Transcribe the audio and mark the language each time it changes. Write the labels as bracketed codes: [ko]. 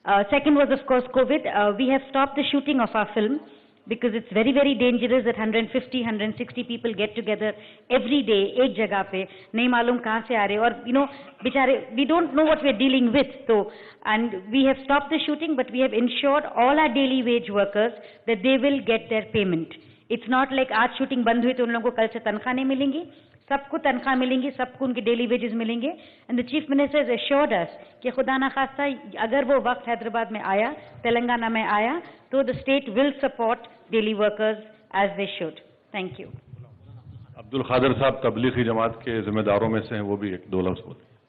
[en] Second was, of course, COVID. We have stopped the shooting of our film because it's very, very dangerous that 150, 160 people get together every day, [hi] ek jagah pe, nahi malum kahan se aa rahe, [en] or, you know, [hi] bichare, [en] we don't know what we're dealing with. So, and we have stopped the shooting, but we have ensured all our daily wage workers that they will get their payment. It's not like [hi] आज shooting बंद हुई तो उन लोगों को कल से तनख्वाह नहीं मिलेंगी, सबको तनख्वाह मिलेंगी, सबको उनके daily wages मिलेंगे. [en] And the Chief Minister has assured us [hi] कि खुदा ना खास्ता अगर वो वक्त हैदराबाद में आया, तेलंगाना में आया, तो [en] the state will support daily workers as they should. Thank you. [hi] Abdul खादर साहब तबलीगी जमात के जिम्मेदारों में से हैं, वो भी एक दो लफ्ज़ बोले.